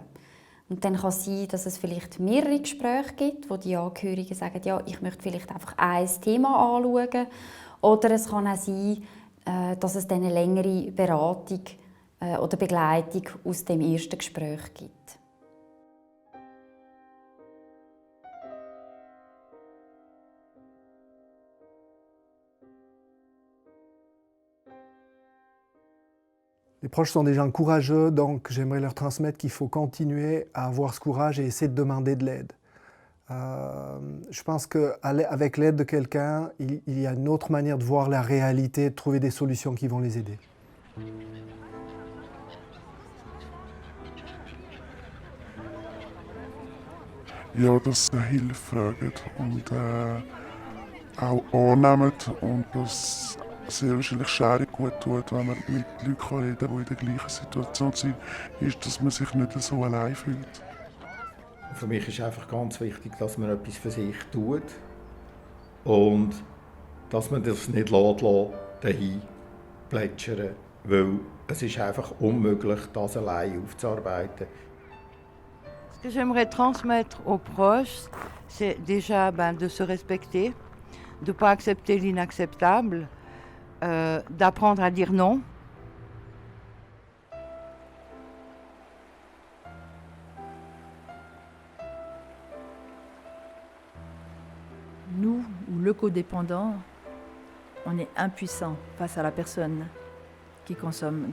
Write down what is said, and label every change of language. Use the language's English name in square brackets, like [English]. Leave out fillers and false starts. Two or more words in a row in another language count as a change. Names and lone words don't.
[German] Und dann kann es sein, dass es vielleicht mehrere Gespräche gibt, wo die Angehörigen sagen, ja, ich möchte vielleicht einfach ein Thema anschauen. Oder es kann auch sein, dass es dann eine längere Beratung oder Begleitung aus dem ersten Gespräch gibt. [French] Les proches sont des gens courageux, donc j'aimerais leur transmettre qu'il faut continuer à avoir ce courage et essayer de demander de l'aide. Je pense qu'avec l'aide de quelqu'un, il y a une autre manière de voir la réalité, de trouver des solutions qui vont les aider. [German] Ja, dass ihr Hilfe fragt und auch annehmt und dass sehr wahrscheinlich Schere gut tut, wenn man mit Leuten reden kann, die in der gleichen Situation sind, ist, dass man sich nicht so allein fühlt. Für mich ist einfach ganz wichtig, dass man etwas für sich tut und dass man das nicht dahin plätschern, weil es ist einfach unmöglich, das allein aufzuarbeiten. [French] Ce que j'aimerais transmettre aux proches, c'est déjà de se respecter, de ne pas accepter l'inacceptable, d'apprendre à dire non. Nous, ou le codépendant, on est impuissant face à la personne qui consomme.